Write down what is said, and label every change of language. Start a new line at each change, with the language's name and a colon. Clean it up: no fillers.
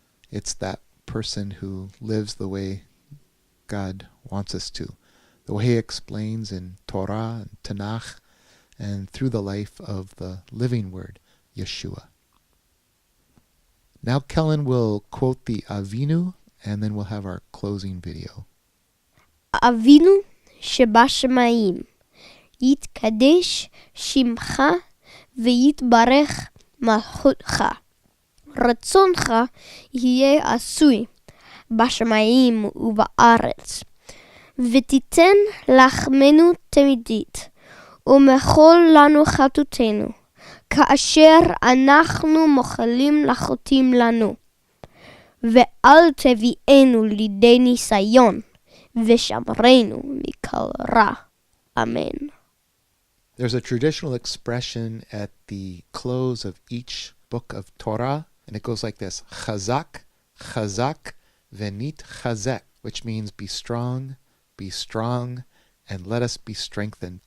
English: It's that person who lives the way God wants us to, the way He explains in Torah and Tanakh, and through the life of the living Word, Yeshua. Now Kellan will quote the Avinu, and then we'll have our closing video.
Hebrew: Avinu שבשמיים, יתקדש שמך ויתברך מלכותך. רצונך יהיה עשוי בשמיים ובארץ. ותיתן לחמנו תמידית, ומחול לנו חטאותינו, כאשר אנחנו מוחלים לחוטאים לנו. ואל תביאנו לידי ניסיון, ושמרנו מכל רע.
English: Amen. There's a traditional expression at the close of each book of Torah, and it goes like this: Chazak, Chazak, Venit Chazek, which means be strong, and let us be strengthened.